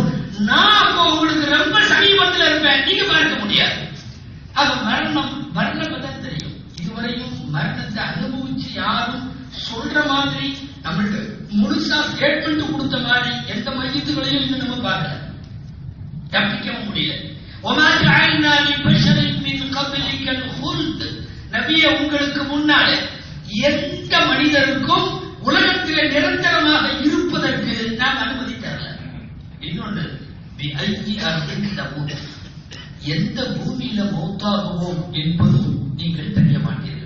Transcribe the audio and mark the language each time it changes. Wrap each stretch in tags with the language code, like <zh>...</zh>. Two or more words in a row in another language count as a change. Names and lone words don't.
<ta>நான் அப்போ உங்களுக்கு ரொம்ப சமீபத்தில் இருப்பேன், நீங்க பார்க்க முடியாது. அது மரணம் தான் தெரியும். இதுவரையும் மரணத்தை அனுபவிச்சு யாரும் சொல்ற மாதிரி நம்மளுக்கு முழுசா ஸ்டேட்மெண்ட் கொடுத்த மாதிரி எந்த மையத்துகளையும் இன்னும் நம்ம பார்க்கல, தப்பிக்கவும் முடியல.</ta> <ar>وَمَا جَعَلْنَا لِبَشَرٍ مِّن قَبْلِكَ الْخُلْدَ.</ar> <ta>நபியே, உங்களுக்கு முன்னாலே எந்த மனிதருக்கும் உலகத்திலே நிரந்தரமாக இருப்பதற்கு நாம் அனுமதி தரல. இன்னொன்று, எந்த பூமியில மௌத்தாகுவோம் என்பதும் நீங்கள் தெரிய மாட்டீர்கள்.</ta>